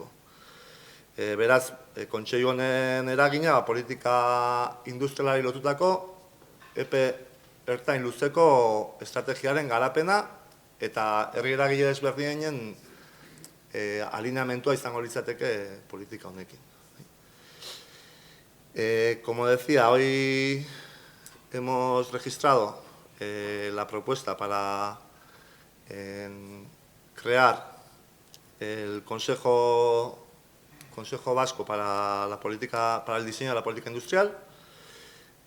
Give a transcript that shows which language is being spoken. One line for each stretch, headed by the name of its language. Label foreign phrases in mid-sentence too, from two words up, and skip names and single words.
Basque: Beraz, kontseilu honen eragina politika industrialari lotutako epe ertain luzeko estrategiaren garapena eta herri eragile ezberdinen alineamentua izango litzateke politika honekin.
Spanish: Como decía, hoy hemos registrado la propuesta para crear el Consejo Vasco para el diseño de la política industrial.